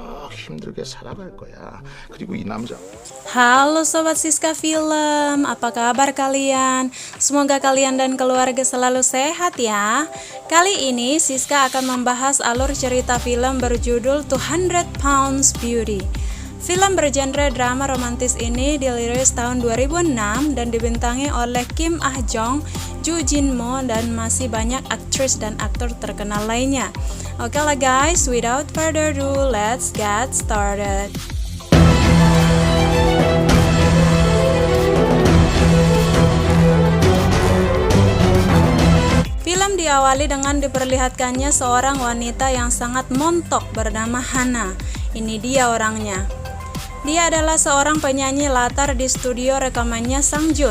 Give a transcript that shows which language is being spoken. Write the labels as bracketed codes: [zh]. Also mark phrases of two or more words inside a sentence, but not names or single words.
[ko] 힘들게 살아갈 거야. 그리고 이 남자 [id] Halo Sobat Siska Film, apa kabar kalian? Semoga kalian dan keluarga selalu sehat ya. Kali ini Siska akan membahas alur cerita film berjudul 200 Pounds Beauty. Film bergenre drama romantis ini dirilis tahun 2006 dan dibintangi oleh Kim Ah Jong, Joo Jin Mo, dan masih banyak aktris dan aktor terkenal lainnya. Oke lah guys, [en] without further ado, let's get started. [id] Film diawali dengan diperlihatkannya seorang wanita yang sangat montok bernama Hana. Ini dia orangnya. Dia adalah seorang penyanyi latar di studio rekamannya Sang Jun.